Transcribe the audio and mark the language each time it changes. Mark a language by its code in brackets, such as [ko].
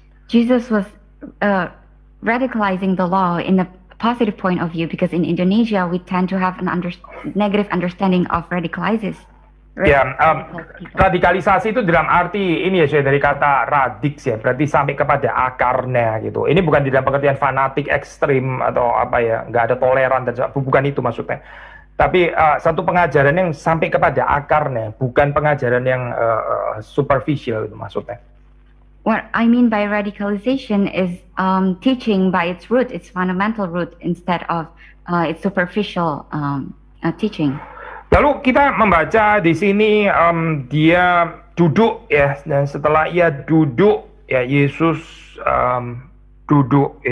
[en] Jesus was radicalizing the law in a positive point of view, because in Indonesia we tend to have an negative understanding of radicalizes. [id] Ya, radikalisasi itu dalam arti ini ya, dari kata radix ya, berarti sampai kepada akarnya gitu. Ini bukan di dalam pengertian fanatik ekstrim atau apa ya, nggak ada toleran dan bukan itu maksudnya. Tapi satu pengajaran yang sampai kepada akarnya, bukan pengajaran yang superficial itu maksudnya. [en] What I mean by radicalization is teaching by its root, its fundamental root, instead of its superficial teaching. [id] Lalu kita membaca di sini dia duduk ya, dan setelah ia duduk ya Yesus duduk.